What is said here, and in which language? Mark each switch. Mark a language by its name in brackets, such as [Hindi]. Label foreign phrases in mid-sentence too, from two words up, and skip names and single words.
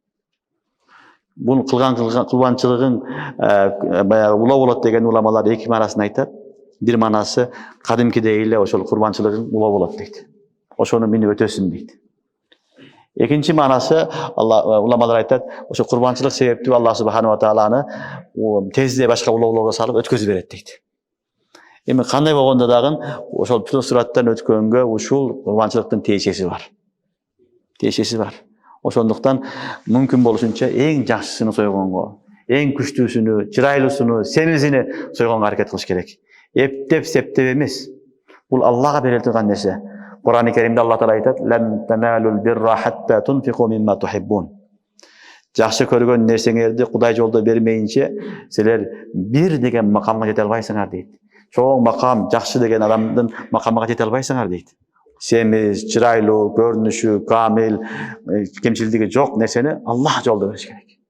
[Kyrgyz] Бул кылган курбанчылыгың баягы улоо болот деген уламалар эки маанасын айтат. Бир маанасы кадимкидей эле ошол курбанчылыгың улоо болот дейт. Ошону мени өтөсүн дейт. Экинчи маанасы уламалар айтат, ошо курбанчылык себептүү Аллах [Arabic] سبحانه وتعالى [Kyrgyz] тезде башка улоолорго салып өткөзүп берет дейт. Эми кандай болгондо дагы ошол сураттан өткөнгө ушул курбанчылыктын тиешеси бар. Тиешеси бар. Ошондуктан мүмкүн болушунча эң жакшысын сойгонго, эң күчтүүсүнү, чырайлуусуну, семизини сойгонго аракет кылыш керек. Эптеп септеп эмес. Бул Аллага бериле турган нерсе. Кур'ан-ы Каримде Аллах таала айтат: [Arabic] "لن تنالوا البر حتى تنفقوا مما تحبون." [Kyrgyz] Жакшы көргөн нерсеңерди Кудай жолдо бермейинче, силер бир деген макамга жете албайсыңар дейт. Чоң макам, жакшы деген адамдын макамына жете албайсыңар дейт. Семиз, чырайлуу, көрүнүшү, камил, кемчилдиги жок нерсени Аллах жолдо бериш керек.